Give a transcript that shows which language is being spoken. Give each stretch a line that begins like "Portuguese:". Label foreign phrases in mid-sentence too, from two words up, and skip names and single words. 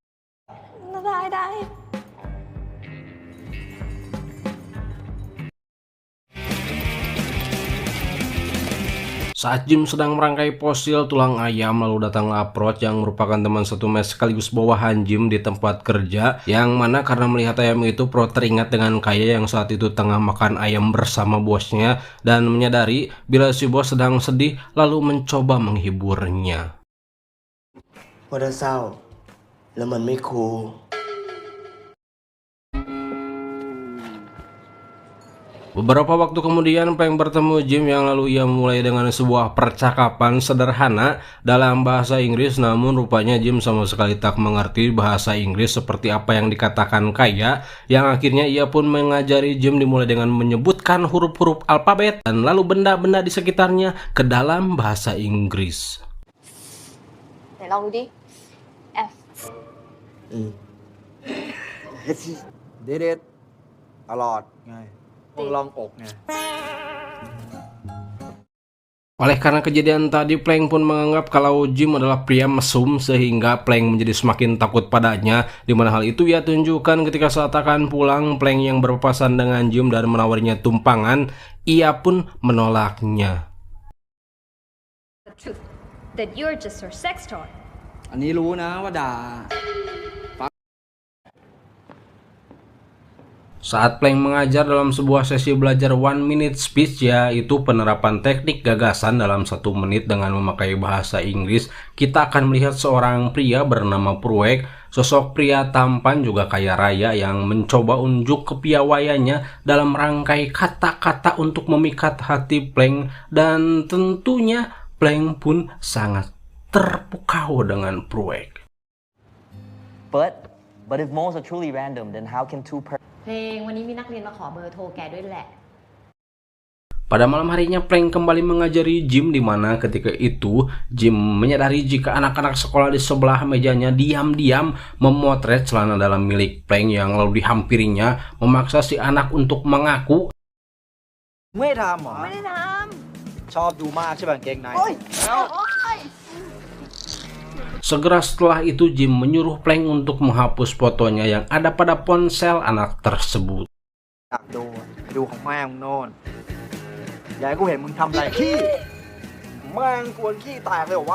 Indonesian: Saat Jim sedang merangkai fosil tulang ayam, lalu datanglah Approach yang merupakan teman satu mes sekaligus bawahan Jim di tempat kerja, yang mana karena melihat ayam itu, Pro teringat dengan Kaya yang saat itu tengah makan ayam bersama bosnya dan menyadari bila si bos sedang sedih, lalu mencoba menghiburnya.
Thai: ว่าถ้าเศร้าแล้วมันไม่คูล
Indonesian: Beberapa waktu kemudian, Plank bertemu Jim, yang lalu ia mulai dengan sebuah percakapan sederhana dalam bahasa Inggris, namun rupanya Jim sama sekali tak mengerti bahasa Inggris seperti apa yang dikatakan Kaya, yang akhirnya ia pun mengajari Jim dimulai dengan menyebutkan huruf-huruf alfabet dan lalu benda-benda di sekitarnya ke dalam bahasa Inggris.
Thai: ไหนลองดูดิ F
English: did it
Thai: ตลอดไงลองอกไง
Indonesian: Oleh karena kejadian tadi, Plank pun menganggap kalau Jim adalah pria mesum, sehingga Plank menjadi semakin takut padanya, di mana hal itu ia tunjukkan ketika saat akan pulang. Plank yang berpapasan dengan Jim dan menawarinya tumpangan, ia pun menolaknya.
English: The truth that you're just her sex toy.
Thai: อันนี้รู้นะว่าด่า
Indonesian: Saat Plank mengajar dalam sebuah sesi belajar 1
English: minute speech,
Indonesian: yaitu penerapan teknik gagasan dalam 1 menit dengan memakai bahasa Inggris, kita akan melihat seorang pria bernama Pruek sosok pria tampan juga kaya raya yang mencoba unjuk kepiawaiannya dalam rangkai kata-kata untuk memikat hati Plank, dan tentunya Plank pun sangat terpukau dengan Pruek.
English: But if moles are truly random, then how can two
Thai: เพลงวันนี้มีนักเรียนมาขอเบอร์โทรแกด้วยแหละ
Indonesian: Pada malam harinya Plank kembali mengajari Jim, di mana ketika itu Jim menyadari jika anak-anak sekolah di sebelah mejanya diam-diam memotret celana dalam milik Plank yang lalu dihampirinya, memaksa si anak untuk mengaku.
Thai: ไม่ทำเหรอ ไม่ได้ท ชอบดูมากใช่ป่ะกางเกงในแล้ว
Indonesian: Segera setelah itu Jim menyuruh Plank untuk menghapus fotonya yang ada pada ponsel anak tersebut.
Thai: อยากดูอะไปดูของแม่มึงโน่นอย่าให้กูเห็นมึงทำอะไรขี้แม่งกวนขี้แตกเลยเหรอวะ